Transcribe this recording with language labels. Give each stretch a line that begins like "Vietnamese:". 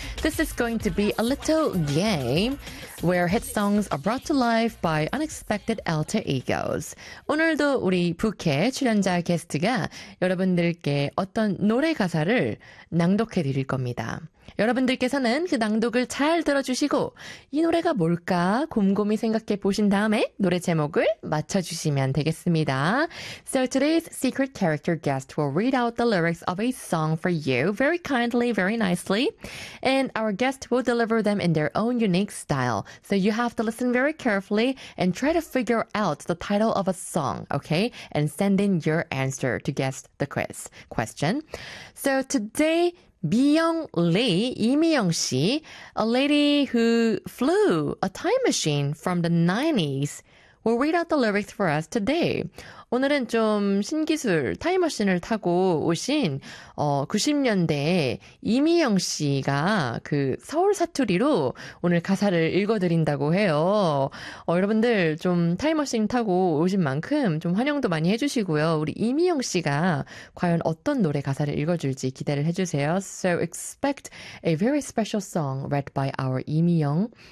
English: This is going to be a little game where hit songs are brought to life by unexpected alter egos.
Korean: 오늘도 우리 부캐 출연자 게스트가 여러분들께 어떤 노래 가사를 낭독해 드릴 겁니다. 여러분들께서는 그 낭독을 잘 들어주시고 이 노래가 뭘까 곰곰이 생각해 보신 다음에 노래 제목을 맞춰주시면 되겠습니다.
English: So today's secret character guest will read out the lyrics of a song for you very kindly, very nicely. And our guest will deliver them in their own unique style. So you have to listen very carefully and try to figure out the title of a song, okay? And send in your answer to guess the quiz question. So today, 미영 리, 이미영 씨, a lady who flew a time machine from the 90s will read out the lyrics for us today.
Korean: 오늘은 좀 신기술, 타임머신을 타고 오신 90년대에 이미영 씨가 그 서울 사투리로 오늘 가사를 읽어드린다고 해요. 여러분들 좀 타임머신 타고 오신 만큼 좀 환영도 많이 해주시고요. 우리 이미영 씨가 과연 어떤 노래 가사를 읽어줄지 기대를 해주세요.
English: So expect a very special song read by our 이미영.